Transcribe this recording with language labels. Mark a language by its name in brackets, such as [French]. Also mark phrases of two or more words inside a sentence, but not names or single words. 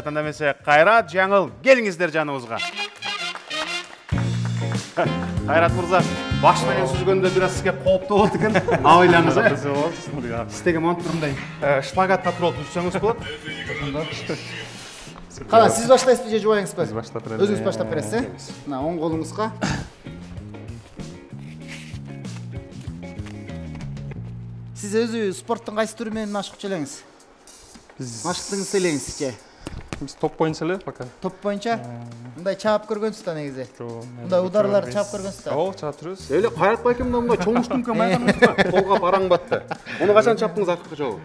[Kyrgyz] Анда эмесе Кайрат жаңыл, келиңиздер жаныбызга. Кайрат мырза, баш менен сүзгөндө бир аз сизге кооптуу болот экен. Абайлаңыз. Сиздеги монтурундай шпагатка туруп түзсөңүз болот. Кана сиз баштайсызбы же жубайыңызбы? Биз баштап беребиз. Өзүңүз баштап бересиз. Мына оң колуңузга. Siz özü sportun qaysı türü menен машык элеңиз? Машыктыңыз элеңизчи. Биз топ боюнча эле пока. Топ боюнча? Мындай чаап көргөнсүз да негизи. Мындай ударларды чаап көргөнсүз да. Ооба, чаап жүрөбүз. Эле Кайрат байкем мындай чоңуштунка майданыңыз бар. Колга бараң батты. Муну качан чаптыңыз акыркы жолу?